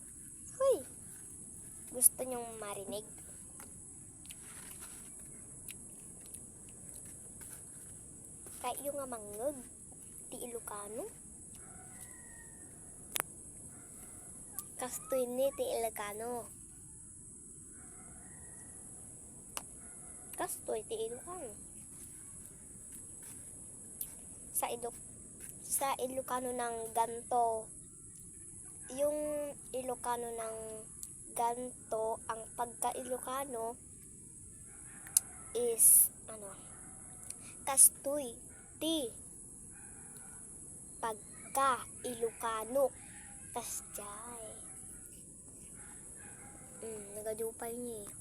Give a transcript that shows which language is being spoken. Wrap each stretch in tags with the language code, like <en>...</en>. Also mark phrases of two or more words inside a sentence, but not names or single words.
<tl>Huy! Gusto nyong marinig?</tl> <ilo>Kayo nga mangag, ti Ilocano. Kastoy ni ti Ilocano. Kastoy ti Ilocano.</ilo> <tl>Sa Ilocano ng ganto, yung Ilocano ng ganto, ang pagka-Ilocano is</tl> <ilo>kastoy ti pagka-Ilocano. Kasjay. Nagadupay niya eh.</ilo>